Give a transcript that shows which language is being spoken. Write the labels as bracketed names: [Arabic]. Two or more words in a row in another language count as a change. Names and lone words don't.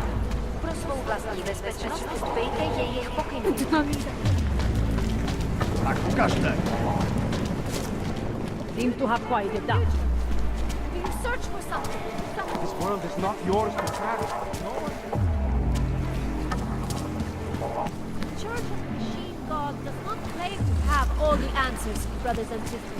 [Czech] Pro svou vlastní bezpečnost dbejte jejich pokynů. Tak ukažte. [English] Seem to have quieted down. Do you search for something? This world is not yours to travel. The Church of Machine God does not claim to have all the answers, brothers and sisters.